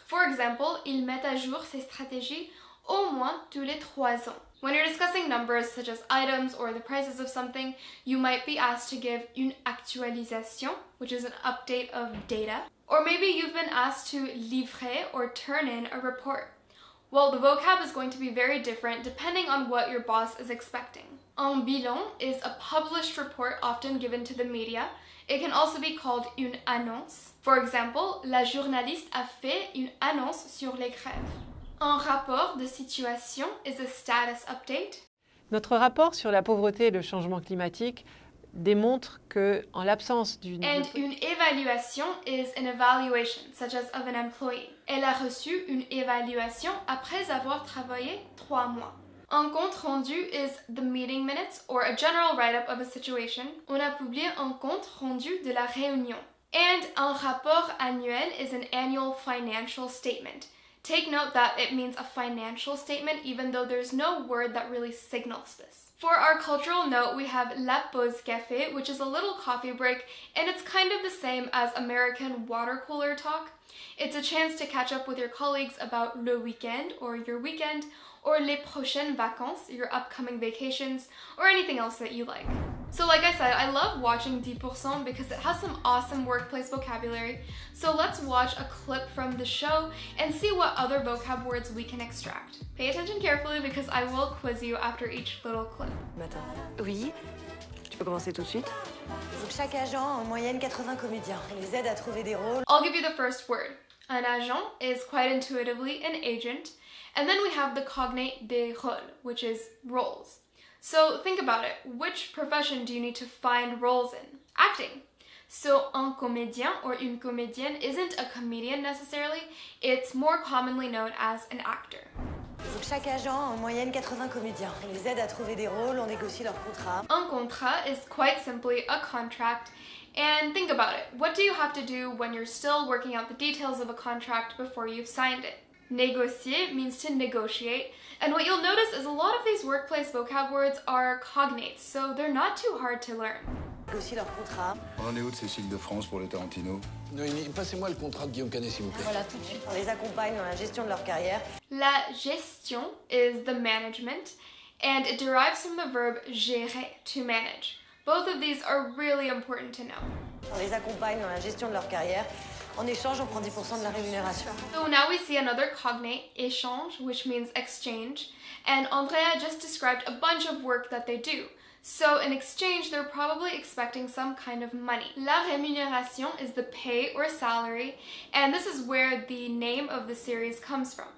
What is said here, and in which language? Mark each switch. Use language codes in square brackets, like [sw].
[en] For example, [fr] il met à jour ses stratégies au moins tous les 3 ans. [en] When you're discussing numbers such as items or the prices of something, you might be asked to give une actualisation, which is an update of data. Or maybe you've been asked to livrer or turn in a report. Well, the vocab is going to be very different depending on what your boss is expecting. Un bilan is a published report often given to the media. It can also be called une annonce. For example, [fr] la journaliste a fait une annonce sur les grèves. [en] Un rapport de situation is a status update. [fr] Notre rapport sur la pauvreté et le changement climatique démontre que, en l'absence d'une... [en] And une évaluation is an evaluation, such as of an employee. [fr] Elle a reçu une évaluation après avoir travaillé 3 mois. [en] Un compte rendu is the meeting minutes or a general write-up of a situation. [fr] On a publié un compte rendu de la réunion. [en] And un rapport annuel is an annual financial statement. Take note that it means a financial statement even though there's no word that really signals this. For our cultural note, we have la pause café, which is a little coffee break, and it's kind of the same as American water cooler talk. It's a chance to catch up with your colleagues about le weekend or your weekend, or les prochaines vacances, your upcoming vacations, or anything else that you like. So like I said, I love watching Dix Pour Cent because it has some awesome workplace vocabulary. So let's watch a clip from the show and see what other vocab words we can extract. Pay attention carefully because I will quiz you after each little clip. [fr] Oui. Tu peux commencer tout de suite? Il faut que chaque agent, en moyenne 80 comédiens. On les aide à trouver des rôles. [en] I'll give you the first word. Un agent is quite intuitively an agent. And then we have the cognate des rôles, which is roles. So think about it. Which profession do you need to find roles in? Acting. So un comédien or une comédienne isn't a comedian necessarily. It's more commonly known as an actor. [fr] Il faut que chaque agent, en moyenne 80 comédiens. On les aide à trouver des rôles, on négocie leur contrat. [en] Un contrat is quite simply a contract. And think about it. What do you have to do when you're still working out the details of a contract before you've signed it? Négocier means to negotiate, and what you'll notice is a lot of these workplace vocab words are cognates, so they're not too hard to learn. [fr] Négocie leur contrat. On en est où de Cécile de France pour le Tarantino? Noémie, passez-moi le contrat de Guillaume Canet, s'il vous plaît. Voilà, tout de suite. On les accompagne dans la gestion de leur carrière. [en] La gestion is the management, and it derives from the verb gérer, to manage. Both of these are really important to know. [fr] On les accompagne dans la gestion de leur carrière. En échange, on prend 10% de la rémunération. [en] So now we see another cognate, échange, which means exchange. And Andrea just described a bunch of work that they do. So in exchange, they're probably expecting some kind of money. La rémunération is the pay or salary, and this is where the name of the series comes from.